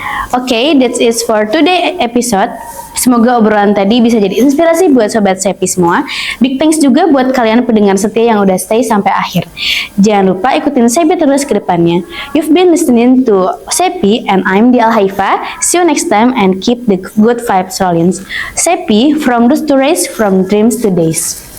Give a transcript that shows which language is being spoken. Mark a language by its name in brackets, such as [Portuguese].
[English] Oke, that's it for today episode. [Indonesian] Semoga obrolan tadi bisa jadi inspirasi buat Sobat Sepi semua. [English] Big thanks [Indonesian] juga buat kalian pendengar setia yang udah stay sampai akhir. Jangan lupa ikutin Sepi terus ke depannya. [English] You've been listening to Sepi and I'm Di Al-Haifa. See you next time and keep the good vibes rolling. Sepi, from dusk to race, from dreams to days.